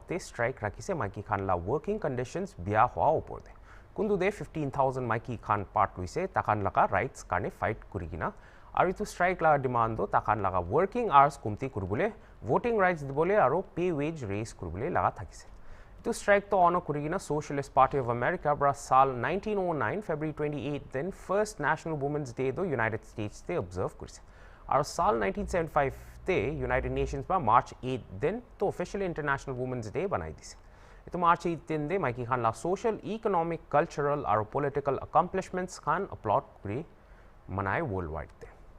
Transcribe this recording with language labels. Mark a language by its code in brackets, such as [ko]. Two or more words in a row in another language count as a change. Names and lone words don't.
[nag] ते स्ट्राइक राखी से माइकी खान ला [en] working conditions [nag] बिया हुआ ऊपर दे कुंदु दे 15,000 माइकी खान पार्ट हुई से ताकान लगा राइट्स काने फाइट कुरिगिना आरो इतु स्ट्राइक ला डिमांड दो ताकान लगा [en] working hours [nag] कुमती कुरबुले [en] voting rights [nag] दिबोले आरो [en] pay wage [nag] रेस कुरबुले लगा थाकिसे तो स्ट्राइक तो ऑनो कुरिगिना सोशलिस्ट पार्टी ऑफ अमेरिका ब्रा साल 1909 फरवरी 28 दिन फर्स्ट नेशनल वुमेन्स डे दो यूनाइटेड स्टेट्स ते ऑब्जर्व कुरसे और साल 1975 ते यूनाइटेड नेशंस ब्रा मार्च 8 दिन तो [en] official International Women's Day [nag] बनाई दिसे तो मार्च 8 दिन दे माइकी खान ला [en] social economic cultural and political accomplishments [nag] खान अपलॉड कुरी मनाए [en] world wide [nag] ते